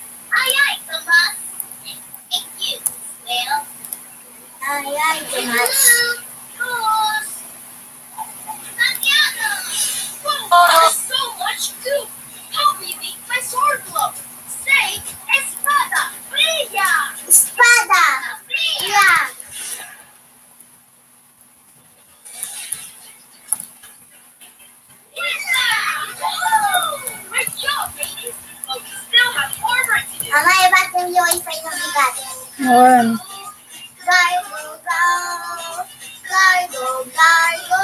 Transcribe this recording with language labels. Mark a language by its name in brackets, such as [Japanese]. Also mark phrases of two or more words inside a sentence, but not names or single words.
[English] Aye, aye, Thomas. And thank you, Will. Aye, aye, Thomas. Thomas. Santiago. Whoa, there's so much goop. Help me make my sword glow. Say, [Spanish] espada, brilla. Espada, brilla. [English] Great job, baby. But we still have more work to do. [Filipino] Ama, iba't yung wifi ng bigat. Ayan. [English] Gargo, go. Gargo, gargo.